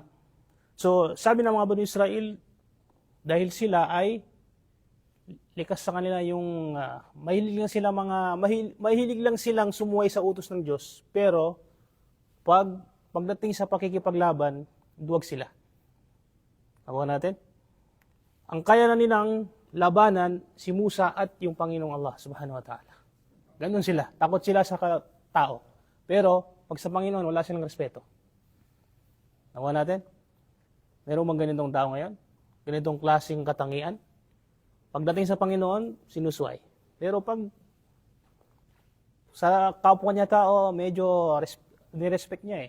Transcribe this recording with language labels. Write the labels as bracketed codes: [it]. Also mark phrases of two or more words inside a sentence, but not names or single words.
[tl] So, sabi ng mga Bani Israel, dahil sila ay likas sa kanila yung mahilig lang silang sumuway sa utos ng Diyos, pero pagdating sa pakikipaglaban, duwag sila. Nakuha natin? Ang kaya na nilang labanan si Musa at yung Panginoong [ar] الله سبحانه وتعالى. [tl] Ganun sila. Takot sila sa tao. Pero, pag sa Panginoon, wala silang respeto. Nakuha natin? Meron bang ganitong tao ngayon? Ganitong klaseng katangian? Pagdating sa Panginoon, sinusway. Pero pag sa kapwa niya tao, medyo nirespect niya eh.